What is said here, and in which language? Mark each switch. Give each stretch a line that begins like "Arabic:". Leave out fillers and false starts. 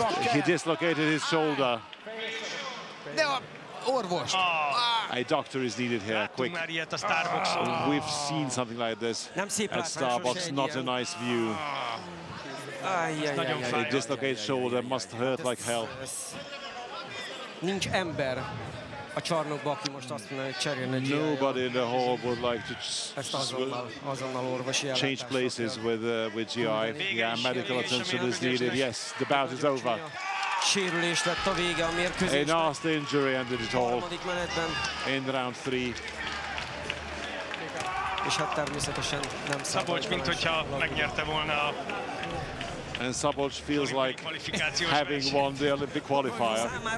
English: He dislocated his shoulder.
Hungarian: De a orvos.
English: A doctor is needed here, quick. We've seen something like this at Starbucks, not a nice view. A dislocated shoulder must hurt like hell.
Hungarian: Nincs ember a csarnokban, aki most azt mondja, hogy cserélne GI-jal.
English: Nobody in the hall would like to
Hungarian: azonnal orvosi
English: change places with GI. Yeah, medical attention is needed. Yes, the bout is over.
Hungarian: Sérülés lett a vége a mérkőzésnek.
English: A nasty injury ended it all in round 3.
Hungarian: És hát természetesen nem Szabolcs, mint hogyha megnyerte volna a
English: And Szabolcs feels like having won the Olympic qualifier.